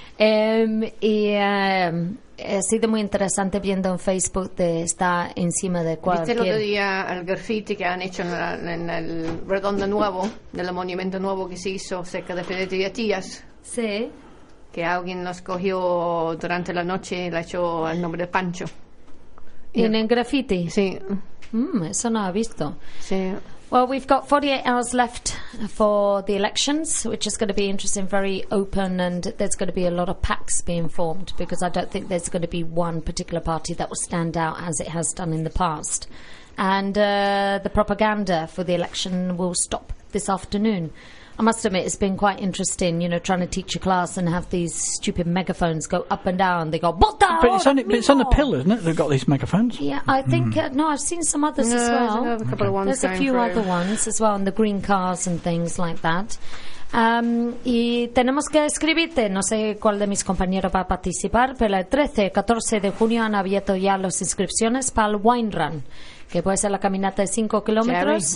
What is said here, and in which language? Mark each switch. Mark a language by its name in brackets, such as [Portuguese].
[Spanish] Ha sido muy interesante viendo en Facebook de estar encima de cualquier... ¿Viste el otro día el graffiti que han hecho en el Redondo Nuevo, en el monumento nuevo que se hizo cerca de Fede Tías? Sí. Que alguien los cogió durante la noche y le echó el nombre de Pancho. ¿Y en el graffiti? Sí. Eso no ha visto. Sí. [English] Well, we've got 48 hours left for the elections, which is going to be interesting, very open, and there's going to be a lot of PACs being formed because I don't think there's going to be one particular party that will stand out as it has done in the past. And the propaganda for the election will stop this afternoon. I must admit, it's been quite interesting, you know, trying to teach a class and have these stupid megaphones go up and down. They go, but it's on the pill, isn't it? They've got these megaphones. Yeah, I think, I've seen some others as well. There's a couple of ones. There's a few other ones as well, and the green cars and things like that. [Spanish] Y tenemos que escribirte, no sé cuál de mis compañeros va a participar, pero el 13 y 14 de junio han abierto ya las inscripciones para el Wine Run, que puede ser la caminata de 5 kilómetros.